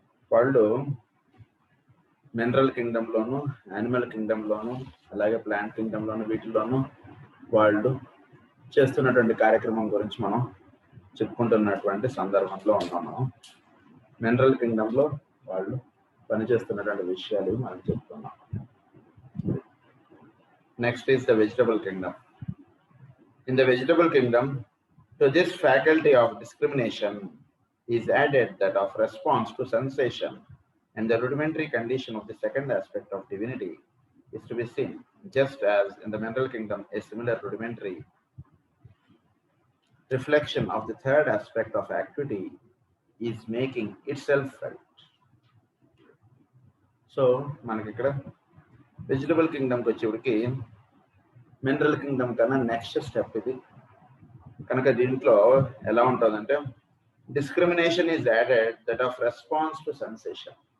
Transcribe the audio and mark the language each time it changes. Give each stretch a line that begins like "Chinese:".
Telugu: వాళ్ళు mineral కింగ్డమ్లోను, animal కింగ్డమ్లోను, అలాగే plant కింగ్డమ్లోను, వీటిలోనూ వాళ్ళు చేస్తున్నటువంటి కార్యక్రమం గురించి మనం చెప్పుకుంటున్నటువంటి సందర్భంలో ఉన్నాం. మనం మినరల్ కింగ్డమ్లో వాళ్ళు పనిచేస్తున్నటువంటి విషయాలు మనం చెప్తున్నాం.
English: Next is the vegetable kingdom. In the vegetable kingdom, to this faculty of discrimination is added that of response to sensation, and the rudimentary condition of the second aspect of divinity is to be seen, just as in the mineral kingdom a similar rudimentary reflection of the third aspect of activity is making itself felt.
Telugu: So మనకి ఇక్కడ vegetable కింగ్డమ్కి వచ్చేప్పటికి mineral Kingdom కన్నా next step ఇది. కనుక దీంట్లో ఎలా ఉంటుందంటే,
English: Discrimination is added that of response to sensation.